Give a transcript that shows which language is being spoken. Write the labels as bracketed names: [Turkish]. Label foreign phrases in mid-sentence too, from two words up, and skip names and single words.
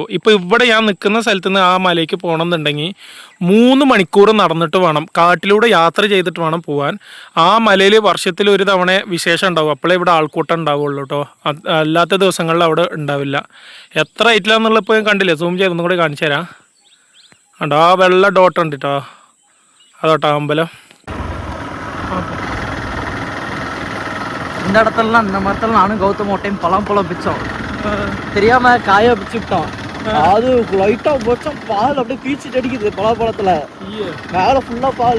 [Malayalam] ഇപ്പോൾ ഇവിടെ ഞാൻ നിൽക്കുന്ന സ്ഥലത്ത് നിന്ന് ആ മലയ്ക്ക് പോകണമെന്നുണ്ടെങ്കിൽ 3 മണിക്കൂർ നടന്നിട്ട് വേണം, കാട്ടിലൂടെ യാത്ര ചെയ്തിട്ട് വേണം പോകാൻ. ആ മലയിൽ വർഷത്തിൽ ഒരു തവണ വിശേഷം ഉണ്ടാവും, അപ്പോഴേ ഇവിടെ ആൾക്കൂട്ടം ഉണ്ടാവുള്ളൂ കേട്ടോ. അല്ലാത്ത ദിവസങ്ങളിൽ അവിടെ ഉണ്ടാവില്ല. എത്ര ഹൈറ്റിലാണെന്നുള്ളത് ഇപ്പോൾ കണ്ടില്ലേ, സൂം ചെയ്തൊന്നും കൂടെ കാണിച്ചു തരാം. കണ്ടോ, ആ വെള്ള ഡോട്ട് ഉണ്ട് കേട്ടോ, അതോട്ടോ അമ്പലം. [Tamil] இந்த இடத்துலலாம் இந்த மரத்துல நானும் கௌதம் ஒரு டைம் பழம் பிச்சோம். தெரியாம காய பிச்சுட்டோம். அது லைட்டா போச்சோம், பால் அப்படியே பீச்சிட்டு அடிக்குது பழத்துல. மேல ஃபுல்லா பால்.